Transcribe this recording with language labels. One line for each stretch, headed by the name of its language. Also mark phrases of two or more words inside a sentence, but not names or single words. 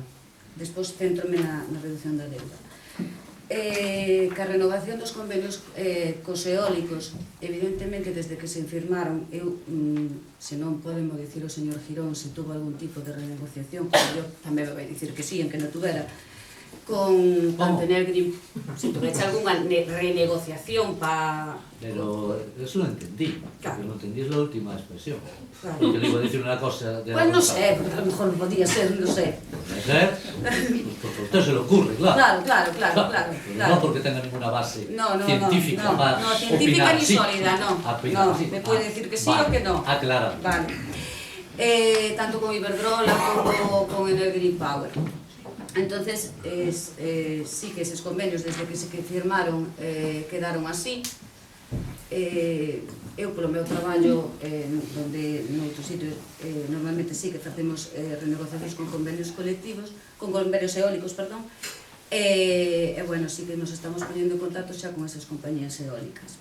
Galician: Despois centrome na reducción da deuda. Que a renovación dos convenios cos eólicos, evidentemente, desde que se firmaron, eu, se non podemos dicir o señor Girón
Spanish: se tuvo algún tipo de renegociación,
Galician: porque eu tamén me vai dicir que sí, en que non tuvera, con Antonio Green, se tuveche algunha renegociación para...
Spanish: Pero eso lo entendí, claro. Lo entendí es la última expresión. Claro. Porque le iba a decir una cosa... Pues no sé, porque a lo mejor podía ser, no sé. Puede ser, porque a usted se le ocurre, claro. Claro. No porque tenga ninguna base científica para no, científica opinar, ni sí. sólida, no. Opinar, sí. Me puede decir que sí vale. o que no. Claro. Vale. Tanto con Iberdrola como con Energy Power. Entonces, sí que esos convenios desde que se firmaron quedaron así.
Galician: Eu, polo meu traballo, onde noutros sitios normalmente sí que facemos renegociacións con convenios colectivos, con convenios eólicos, perdón, e, bueno, sí que nos estamos ponendo en contacto xa con esas compañías eólicas.